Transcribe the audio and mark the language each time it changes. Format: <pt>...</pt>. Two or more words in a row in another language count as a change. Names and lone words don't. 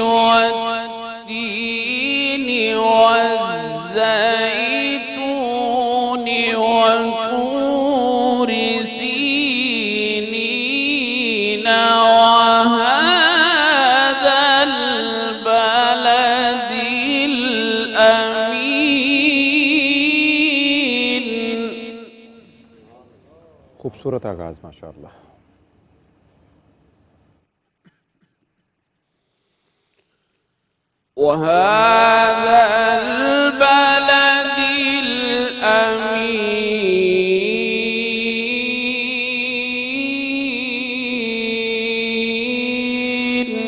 <ar>والتين والزيتون وطور سينين وهذا البلد الأمين.</ar> <ur>خوبصورت آغاز ماشاءاللہ.</ur> <ar>وهذا البلد الأمين.</ar>